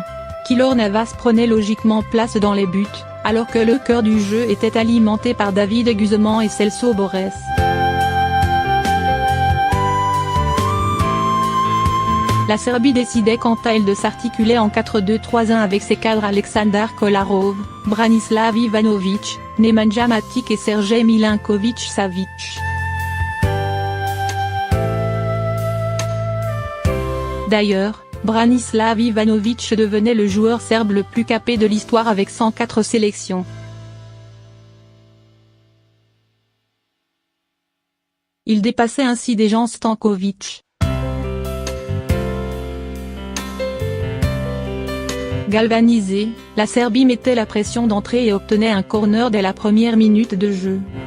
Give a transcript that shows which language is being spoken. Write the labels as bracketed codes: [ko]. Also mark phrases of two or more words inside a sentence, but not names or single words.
[fr] Keylor Navas prenait logiquement place dans les buts, alors que le cœur du jeu était alimenté par David Guzmán et Celso Borges. La Serbie décidait quant à elle de s'articuler en 4-2-3-1 avec ses cadres Aleksandar Kolarov, Branislav Ivanović, Nemanja Matic et Sergej Milinković-Savić. D'ailleurs, Branislav Ivanović devenait le joueur serbe le plus capé de l'histoire avec 104 sélections. Il dépassait ainsi Dejan Stanković. Galvanisée, la Serbie mettait la pression d'entrée et obtenait un corner dès la première minute de jeu.